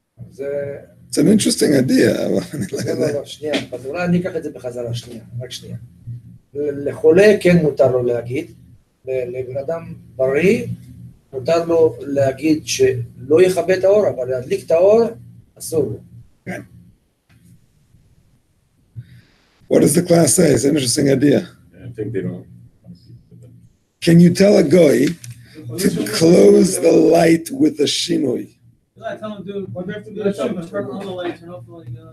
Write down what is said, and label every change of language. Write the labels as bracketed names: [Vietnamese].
[English] It's an interesting idea, [Hebrew] אבל אני לא יודע. לא, שנייה, אולי אני אקח את זה בחזרה, שנייה, רק שנייה. לחולה כן מותר לו להגיד, לבן אדם בריא, מותר לו להגיד שלא יכבה את האור, אבל להדליק את האור, אסור לו. כן. [English] What does the class say? It's an interesting idea. I think they don't. Can you tell a guy to close the light with a shinoi? I tell him, dude, what do you have to do? Turn on the light, turn off the light,